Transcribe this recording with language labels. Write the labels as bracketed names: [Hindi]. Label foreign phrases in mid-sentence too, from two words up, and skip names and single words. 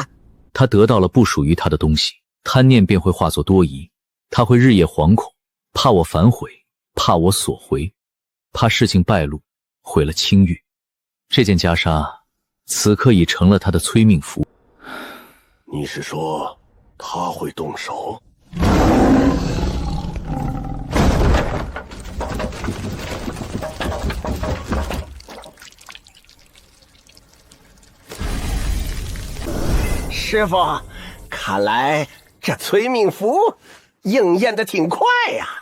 [Chinese] 他得到了不屬於他的東西，貪念便會化作多疑，他會日夜惶恐，怕我反悔，怕我索回，怕事情敗露，毀了清譽。這件袈裟此刻已成了他的催命符。你是說他會動手？師父，看來這催命符應驗的挺快呀。